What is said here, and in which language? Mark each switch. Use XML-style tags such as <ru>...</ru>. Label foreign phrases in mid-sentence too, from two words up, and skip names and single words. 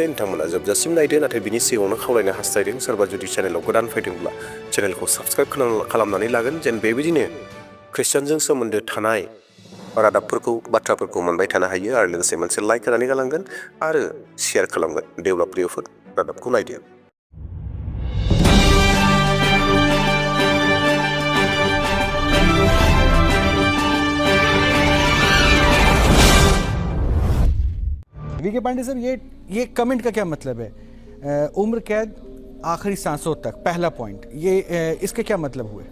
<brx>नोंथांमोना जोबजासिम नायदो। नाथाय बिनि सिगाङावनो खावलायनो हास्थायदों, सोरबा जुदि चेनेलाव गोदान फैदोंब्ला चेनेलखौ साबस्क्राइब खालामनानै लागोन, जेन बेबायदिनो ख्रिस्टियानजों सोमोन्दो थानाय रादाबफोरखौ, बाथ्राफोरखौ मोनबाय थानो हायो। आरो लोगोसे मोनसे लाइक होनानै गालांगोन आरो शेयार खालामगोन। दे अब्ला प्रियफोर, रादाबखौ नायदो।</brx> <hi>वीके पांडे सर, ये कमेंट का क्या मतलब है? उम्र कैद आखिरी सांसों तक, पहला पॉइंट, ये इसके क्या मतलब हुए?</hi>